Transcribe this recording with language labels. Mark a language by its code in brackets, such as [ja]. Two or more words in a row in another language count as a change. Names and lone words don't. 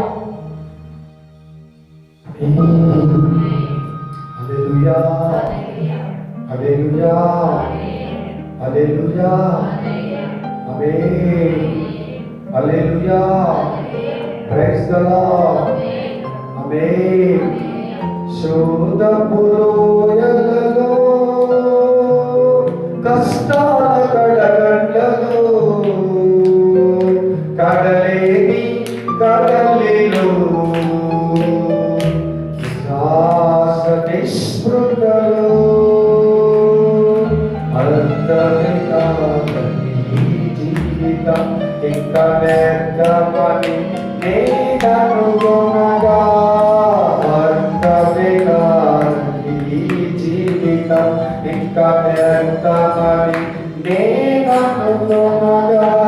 [en] Hallelujah, hallelujah, hallelujah, amen, hallelujah, praise the lord, amen. [te] ఆమేన్. శోధపు లోయలలో కష్టాల కడగండ్లలో కడలేని కడలిలో శ్వాస నిస్పృహలో అర్థమే కాదని జీవితం ఇంకా వ్యర్థమని నేననుకొనగా అర్థమే కాదని జీవితం ఇంకా వ్యర్థమని నేననుకొనగా